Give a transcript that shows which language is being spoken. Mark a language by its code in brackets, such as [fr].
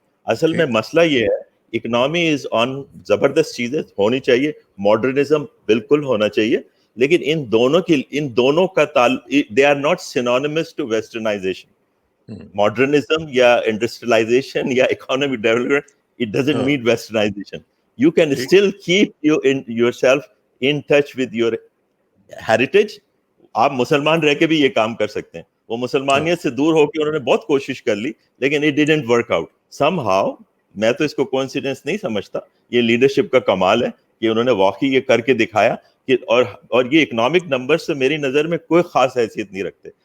[ur] اصل میں مسئلہ یہ ہے, [en] economy is on, [ur] زبردست چیزیں ہونی چاہیے, ماڈرنزم بالکل ہونا چاہیے, لیکن ان دونوں کا [en] They are not synonymous to westernization. Modernism یا industrialization یا economic development, it doesn't mean westernization. You can still keep yourself in touch with your heritage. [ur] آپ مسلمان رہ کے بھی یہ کام کر سکتے ہیں. وہ مسلمانیت سے دور ہو کے انہوں نے بہت کوشش کر لی, لیکن [en] it didn't work out somehow. [ur] میں تو اس کو کوئنسیڈنس نہیں سمجھتا, یہ لیڈرشپ کا کمال ہے کہ انہوں نے واقعی یہ کر کے دکھایا کہ اور یہ اکنامک نمبر سے میری نظر میں کوئی خاص حیثیت نہیں رکھتے.